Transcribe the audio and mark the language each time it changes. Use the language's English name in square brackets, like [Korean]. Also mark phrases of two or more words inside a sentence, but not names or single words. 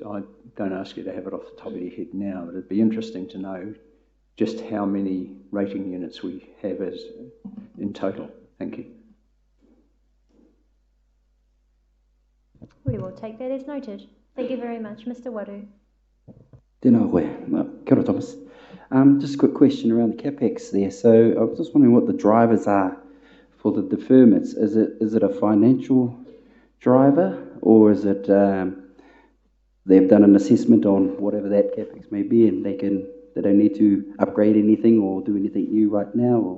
[English] I don't ask you to have it off the top of your head now, but it'd be interesting to know just how many rating units we have as in total. Thank you. We will take that as noted. Thank you very much. Mr. Waru. [Māori] Tēnā koe. Kia ora, [English] Thomas. Just a quick question around the CapEx there. So I was just wondering what the drivers are for the deferments. Is it a financial driver, or is it they've done an assessment on whatever that CapEx may be, and they don't need to upgrade anything or do anything new right now?